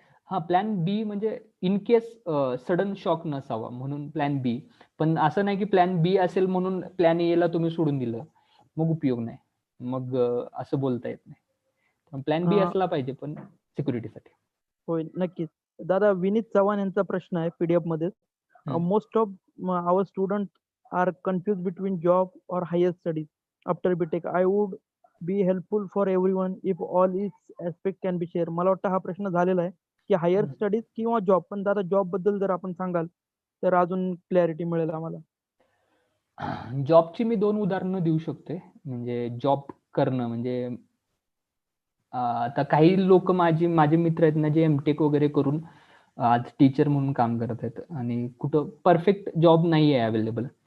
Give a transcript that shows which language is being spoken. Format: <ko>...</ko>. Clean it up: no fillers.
<mr>हा, प्लॅन बी म्हणजे</mr> <en>in case sudden shock</en> <mr>नसावा म्हणून प्लॅन बी. पण असं नाही की प्लॅन बी असेल म्हणून प्लॅन ए ला तुम्ही सोडून दिलं, मग उपयोग नाही. मग असं बोलता येत नाही. प्लॅन बी अं, असला पाहिजे, पण सिक्युरिटीसाठी. होय, नक्कीच. दादा, विनीत चव्हाण यांचा प्रश्न आहे पीडीएफ मध्ये.</mr> <en>Most of our student are confuse between job or higher studies after BTech. I would be helpful for everyone if all is aspect can be share.</en> <mr>मला वाटतं हा प्रश्न झालेला आहे की हायर स्टडीज किंवा जॉब. पण दादा, जॉब बद्दल जर आपण सांगाल तर अजून क्लॅरिटी मिळेल आम्हाला. जॉबची मी 2 उदाहरणं देऊ शकते. म्हणजे जॉब करणं म्हणजे आता काही लोक माझे मित्र आहेत ना, जे एमटेक वगैरे करून आज टीचर म्हणून काम करत आहेत आणि कुठं परफेक्ट जॉब नाही आहे अवेलेबल.</mr>